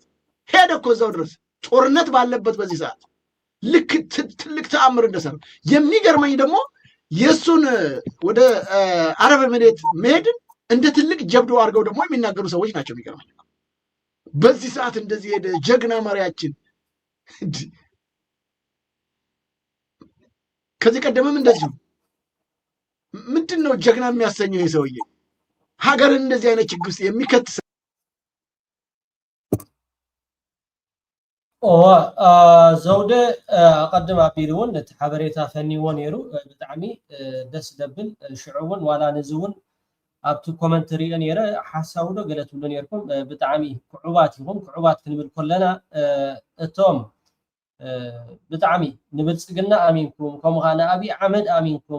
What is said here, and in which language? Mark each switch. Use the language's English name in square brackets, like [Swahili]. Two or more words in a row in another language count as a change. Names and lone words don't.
[Amharic] ሄደ እኮ እዛው ድረስ ጦርነት ባለበት በዚህ ሰዓት ልክ ትልቅ ተአምር እንደሰራ። የሚገርመኝ ደግሞ የእሱን ወደ አረብ ኤምሬት መሄድን እንደ ትልቅ ጀብዶ አድርገው ደግሞ የሚናገሩ ሰዎች ናቸው። የሚገርመኝ በዚህ ሰዓት እንደዚህ ሄደ ጀግና መሪያችን። ከዚህ ቀደምም እንደዚሁ ምንድን ነው ጀግና የሚያሰኘው? ይህ ሰውዬ ሀገርን እንደዚህ አይነት ችግር ውስጥ የሚከት [Tigrinya] ዘውደ አቀድም አቢልውን ነቲ ሓበሬታ ፈኒዎ ነይሩ ብጣዕሚ ደስ ደብል ሽዑውን ዋላ ንዝውን ኣብቲ ኮመንት ሪኦ ነይረ ሓሳቡ ዶ ገለ ትብሉ ነርኩም ብጣዕሚ ክዑባት ይኹም። ክዑባት ክንብል ከለና እቶም ብጣዕሚ ንብልፅግና ኣሚንኩም ከምኡ ከዓ ንኣብይ ኣሕመድ ኣሚንኩም